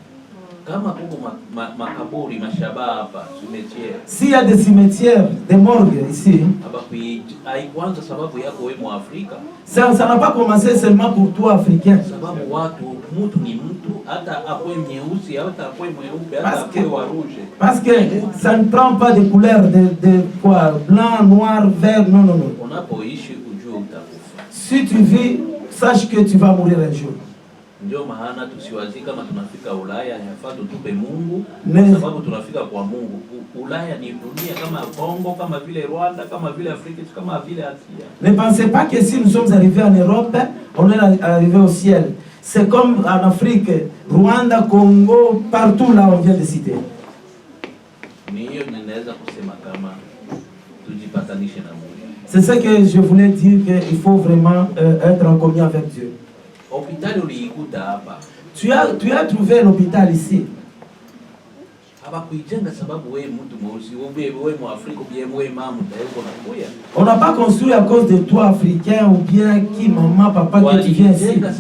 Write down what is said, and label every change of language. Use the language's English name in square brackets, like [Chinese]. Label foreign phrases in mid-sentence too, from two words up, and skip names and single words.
[French] S'il y a des cimetières, des morgues ici, ça n'a pas commencé seulement pour toi, Africain. Parce que ça ne prend pas de couleurs de quoi, blanc, noir, vert, non, non, non. Si tu vis, sache que tu vas mourir un jour. [Swahili] Ndio maana tusiwazi kama tunafika Ulaya yafaa tutupe Mungu sababu tunafika kwa Mungu. Ulaya ni dunia kama Kongo, kama vile Rwanda, kama vile Afrique, kama vile Asia. [French] Ne pensez pas que si nous sommes arrivés en Europe, on est arrivé au ciel. C'est comme en Afrique, Rwanda, Congo, partout là on vient de citer. [Swahili] Ni hiyo ninaweza kusema kama tujipatanishe na Mungu. [French] C'est ce que je voulais dire, qu'il faut vraiment être en communion avec Dieu. Tu as trouvé l'hôpital ici. On n'a pas construit à cause de toi, Africain, ou bien qui, maman, papa, que tu viens ici.